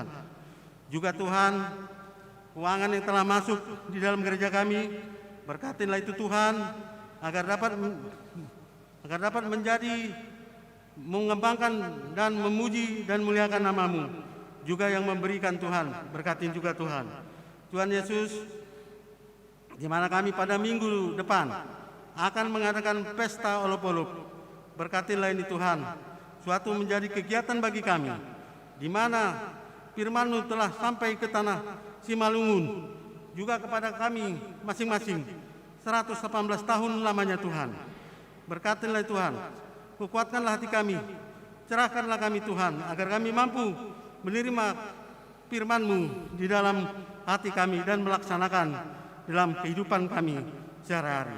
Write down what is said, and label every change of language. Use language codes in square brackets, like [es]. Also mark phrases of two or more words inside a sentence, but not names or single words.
[id] Juga Tuhan, keuangan yang telah masuk di dalam gereja kami, berkatilah itu Tuhan, agar dapat menjadi mengembangkan dan memuji dan muliakan nama-Mu. Juga yang memberikan Tuhan, berkatin juga Tuhan. Tuhan Yesus, di mana kami pada minggu depan akan mengadakan pesta olop-olop Berkatilah ini Tuhan, suatu menjadi kegiatan bagi kami, di mana firman-Mu telah sampai ke tanah Simalungun, juga kepada kami masing-masing 118 tahun lamanya Tuhan. Berkatilah Tuhan, kuatkanlah hati kami, cerahkanlah kami Tuhan, agar kami mampu menerima firman-Mu di dalam hati kami dan melaksanakan dalam kehidupan kami sehari-hari.